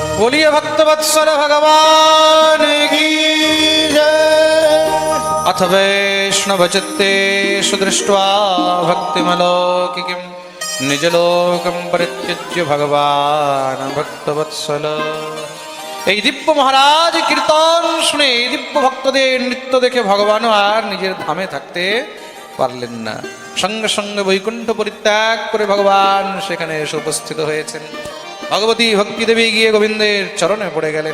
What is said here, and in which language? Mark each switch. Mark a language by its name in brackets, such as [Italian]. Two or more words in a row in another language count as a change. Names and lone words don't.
[Hindi] बोलिए भक्तवत्सल भगवान की जय। [Sanskrit] अथ वैष्णवचित्तेषु दृष्ट्वा भक्तिमलौकिकीं निजलोकं परित्यज्य भगवान् भक्तवत्सल। [Bangla] এই দিব্য মহারাজ কীর্তন শুনে এই দিব্য ভক্তদের নৃত্য দেখে ভগবানও আর নিজের ধামে থাকতে পারলেন না। সঙ্গে সঙ্গে বৈকুণ্ঠ পরিত্যাগ করে ভগবান সেখানে এসে উপস্থিত হয়েছেন। ভগবতী ভক্তিদেবী গিয়ে গোবিন্দের চরণে পড়ে গেলেন।